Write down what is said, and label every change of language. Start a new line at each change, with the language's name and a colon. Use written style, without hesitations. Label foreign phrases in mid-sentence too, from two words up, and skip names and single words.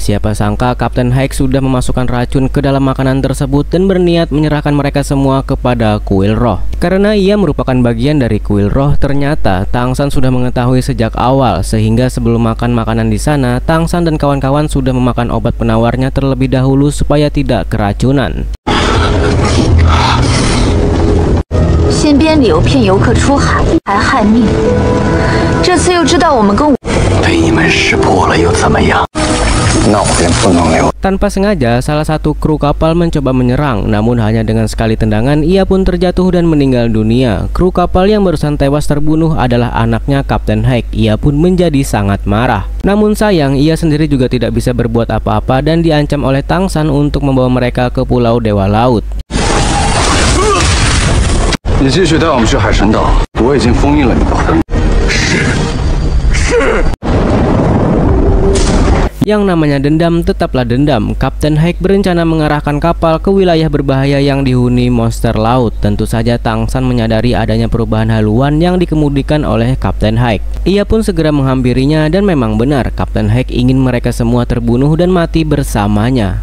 Indonesian: Siapa sangka Kapten Haik sudah memasukkan racun ke dalam makanan tersebut dan berniat menyerahkan mereka semua kepada kuil roh. Karena ia merupakan bagian dari kuil roh, ternyata Tang San sudah mengetahui sejak awal, sehingga sebelum makan makanan di sana, Tang San dan kawan-kawan sudah memakan obat penawarnya terlebih dahulu supaya tidak keracunan.
Chinese: 先编理由骗游客出海，还害命。这次又知道我们跟被你们识破了又怎么样？那我便不能留。
Indonesian: Tanpa sengaja, salah satu kru kapal mencoba menyerang, namun hanya dengan sekali tendangan ia pun terjatuh dan meninggal dunia. Kru kapal yang barusan tewas terbunuh adalah anaknya Kapten Haik. Ia pun menjadi sangat marah. Namun sayang, ia sendiri juga tidak bisa berbuat apa-apa dan diancam oleh Tang San untuk membawa mereka ke Pulau Dewa Laut.
Chinese: 你继续带我们去海神岛，我已经封印了你的魂。是。
Indonesian: Yang namanya dendam tetaplah dendam. Kapten Haik berencana mengarahkan kapal ke wilayah berbahaya yang dihuni monster laut. Tentu saja Tang San menyadari adanya perubahan haluan yang dikemudikan oleh Kapten Haik. Ia pun segera menghampirinya dan memang benar Kapten Haik ingin mereka semua terbunuh dan mati bersamanya.